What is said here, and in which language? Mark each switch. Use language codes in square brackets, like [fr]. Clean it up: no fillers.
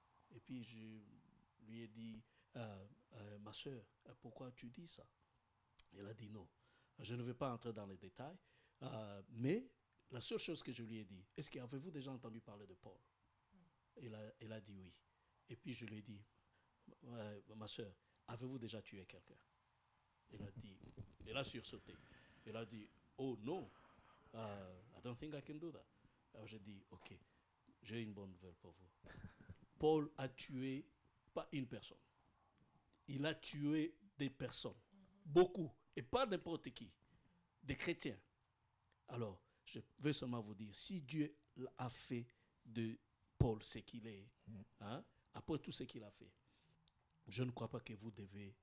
[fr] Et puis je lui ai dit, ma soeur, pourquoi tu dis ça? Elle a dit non. Je ne vais pas entrer dans les détails, mais la seule chose que je lui ai dit, est-ce qu'avez-vous déjà entendu parler de Paul? Elle a dit oui. Et puis je lui ai dit, ma soeur, avez-vous déjà tué quelqu'un? Elle a sursauté. Elle a dit, oh non, [en] I don't think I can do that. [fr] Alors j'ai dit, ok, j'ai une bonne nouvelle pour vous. Paul a tué pas une personne. Il a tué des personnes. Beaucoup. Et pas n'importe qui. Des chrétiens. Alors, je veux seulement vous dire, si Dieu a fait de Paul ce qu'il est, hein, après tout ce qu'il a fait, je ne crois pas que vous devez...